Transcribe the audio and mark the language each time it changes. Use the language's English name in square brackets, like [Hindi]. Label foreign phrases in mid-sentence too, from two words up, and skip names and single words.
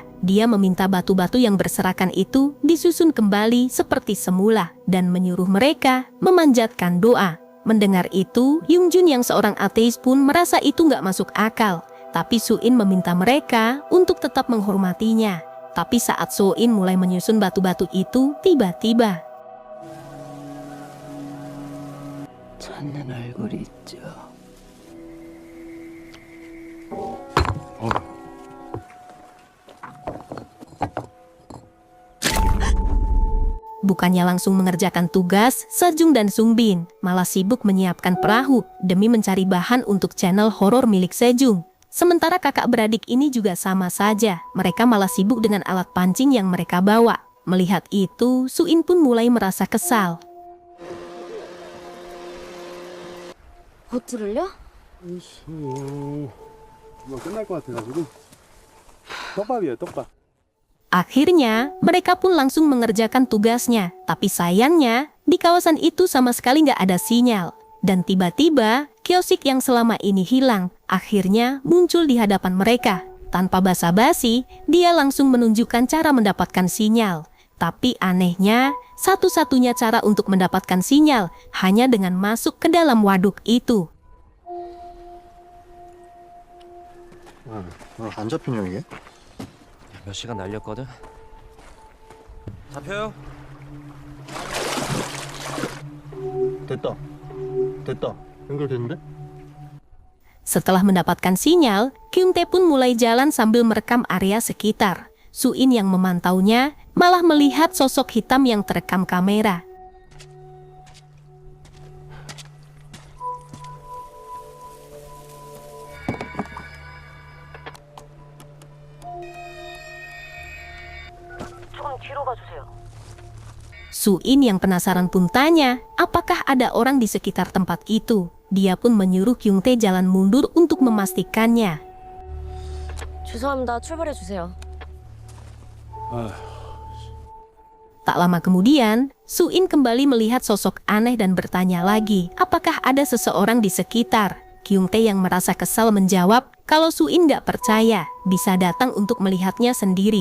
[Indonesian] Dia meminta batu-batu yang berserakan itu disusun kembali seperti semula dan menyuruh mereka memanjatkan doa. Mendengar itu, Yungjun yang seorang ateis pun merasa itu nggak masuk akal. Tapi Suin meminta mereka untuk tetap menghormatinya. Tapi saat Suin mulai menyusun batu-batu itu, tiba-tiba [Korean] 찾는 얼굴이 있죠. [Indonesian] bukannya langsung mengerjakan tugas, Sejung dan Sungbin malah sibuk menyiapkan perahu demi mencari bahan untuk channel horor milik Sejung. Sementara kakak beradik ini juga sama saja, mereka malah sibuk dengan alat pancing yang mereka bawa. Melihat itu, Suin pun mulai merasa kesal. [Korean] 버튼을요? 금방 끝날 것 같아가지고. 떡밥이에요, 떡밥. [Indonesian] Akhirnya, mereka pun langsung mengerjakan tugasnya. Tapi sayangnya, di kawasan itu sama sekali nggak ada sinyal. Dan tiba-tiba, Kyosik yang selama ini hilang, akhirnya muncul di hadapan mereka. Tanpa basa-basi, dia langsung menunjukkan cara mendapatkan sinyal. Tapi anehnya, satu-satunya cara untuk mendapatkan sinyal hanya dengan masuk ke dalam waduk itu. [Korean] 안 잡히냐 이게? 몇 시간 날렸거든. 잡혀요? 됐다. 됐다. 연결됐는데? [Indonesian] Setelah mendapatkan sinyal, Kyung-tae pun mulai jalan sambil merekam area sekitar. Su-in yang memantaunya malah melihat sosok hitam yang terekam kamera. Su-in yang penasaran pun tanya, apakah ada orang di sekitar tempat itu. Dia pun menyuruh Kyung-tae jalan mundur untuk memastikannya. [Korean] 죄송합니다. 출발해 주세요. [Indonesian] Tak lama kemudian, Su-in kembali melihat sosok aneh dan bertanya lagi, apakah ada seseorang di sekitar. Kyung-tae yang merasa kesal menjawab, kalau Su-in nggak percaya, bisa datang untuk melihatnya sendiri.